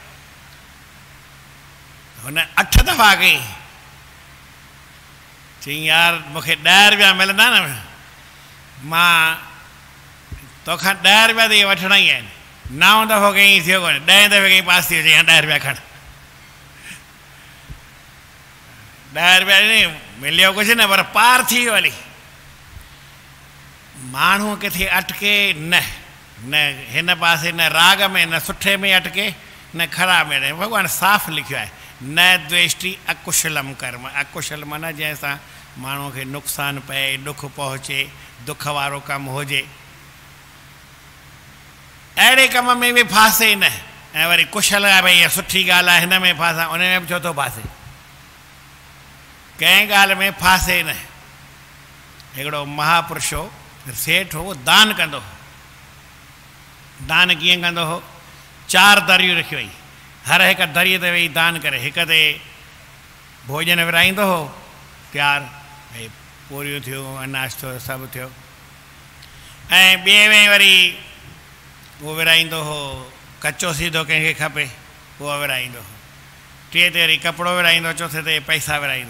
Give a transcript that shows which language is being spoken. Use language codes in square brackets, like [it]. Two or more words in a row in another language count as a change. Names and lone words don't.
[sd] हुन 8 दफ़ा कई चई यार मूंखे 10 रुपया मिलंदा न मां तोखां 10 रुपया त इहे वठणा ई आहिनि 9 दफ़ो कई थियो कोन्हे 10 दफ़े कई पास थी वियो चई 10 रुपया खण 10 रुपया ॾिनई मिलियो कुझु न पर पार थी वियो हली माण्हू किथे अटके न हिन पासे न राग में न सुठे में अटके न ख़राब में न भॻवानु साफ़ लिखियो आहे [sa] न द्वेष्टि अकुशलम कर्म [sd] अकुशल माना जंहिंसां माण्हूअ खे नुक़सानु पए ॾुखु पहुचे दुख वारो कमु हुजे अहिड़े कम में बि फासे न ऐं वरी कुशल आहे भई इहा सुठी ॻाल्हि आहे हिन में फासां उन में बि छो थो फासे कंहिं ॻाल्हि में फासे न हिकिड़ो महापुरुष हो सेठ हो दान कंदो हो दान कीअं कंदो हो 4 दरियूं रखी वई, हर हिकु दरीअ ते वेही दान करे, हिक ते भोजन विराईंदो हो तयारु, भई पूरियूं थियूं, अनाज थियो, सभु थियो, ऐं ॿिए में वरी उहो विराईंदो हो कचो सीधो कंहिंखे खपे उहो विराईंदो हो, टे ते वरी कपिड़ो विराईंदो, चौथे ते पैसा विराईंदो।